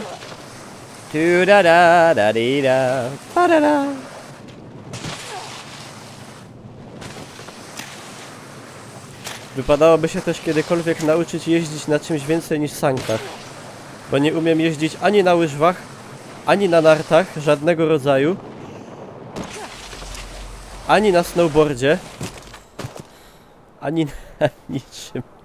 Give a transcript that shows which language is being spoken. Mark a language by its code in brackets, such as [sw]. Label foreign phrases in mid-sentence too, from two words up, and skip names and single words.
[pl] Tu da da da di da. Para da. Wypadałoby się też kiedykolwiek nauczyć jeździć na czymś więcej niż sankach. Bo nie umiem jeździć ani na łyżwach, ani na nartach żadnego rodzaju, ani na snowboardzie, ani na niczym.